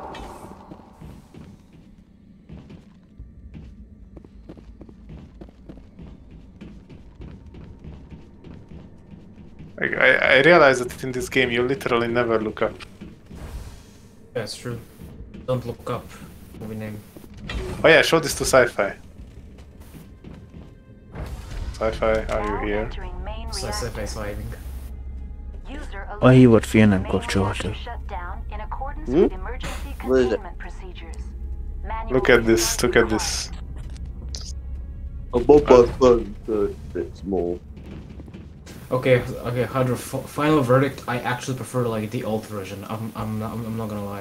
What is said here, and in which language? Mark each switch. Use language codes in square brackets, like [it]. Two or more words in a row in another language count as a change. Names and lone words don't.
[en] I realize that in this game you literally never look up. Yeah, it's true. Don't look up. Movie name. Oh yeah, show this to Sci-Fi. Sci-Fi, are you here? Sci-Fi surviving. [hu] A hívott fél nem kapcsolható. [en] What is it? Look at this, look at this. A bubble button, so it's small. Okay, Hydra. Final verdict. I actually prefer like the old version. I'm not gonna lie.